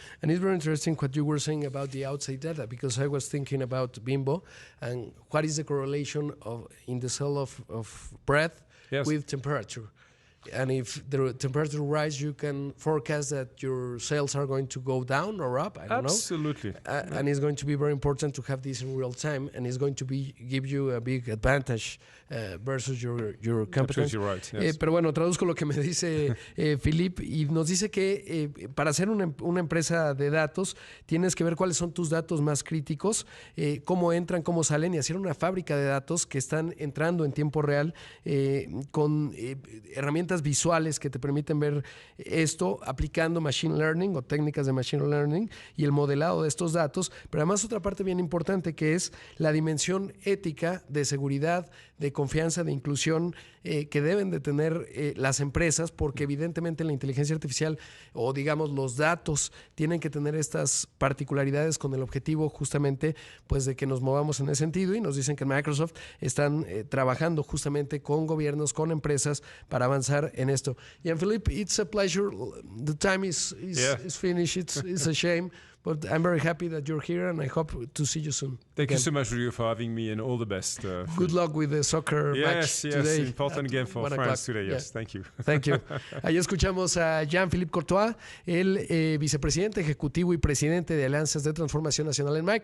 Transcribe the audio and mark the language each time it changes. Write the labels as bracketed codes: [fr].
[en] And it's very interesting what you were saying about the outside data, because I was thinking about Bimbo and what is the correlation in the cell of breath with temperature. And if the temperature rises, you can forecast that your sales are going to go down or up. I don't know. Absolutely. And it's going to be very important to have this in real time, and it's going to give you a big advantage versus your competence. Absolutely right. Yes. [es] Pero bueno, traduzco lo que me dice Philippe, y nos dice que para ser una empresa de datos tienes que ver cuáles son tus datos más críticos, cómo entran, cómo salen, y hacer una fábrica de datos que están entrando en tiempo real con herramientas herramientas visuales que te permiten ver esto aplicando machine learning o técnicas de machine learning y el modelado de estos datos, pero además otra parte bien importante que es la dimensión ética de seguridad, de confianza, de inclusión que deben de tener las empresas, porque evidentemente la inteligencia artificial o digamos los datos tienen que tener estas particularidades con el objetivo justamente pues de que nos movamos en ese sentido, y nos dicen que en Microsoft están trabajando justamente con gobiernos, con empresas para avanzar en esto. [en] Jean-Philippe, it's a pleasure. The time is finished. It's a shame. But I'm very happy that you're here, and I hope to see you soon. Thank you so much, Rodrigo, for having me, and all the best. Good luck with the soccer match today. Yes, important game for France today. Yes, thank you. Thank you. [es] Ahí escuchamos a Jean-Philippe Courtois, el vicepresidente ejecutivo y presidente de Alianzas de Transformación Nacional en Microsoft.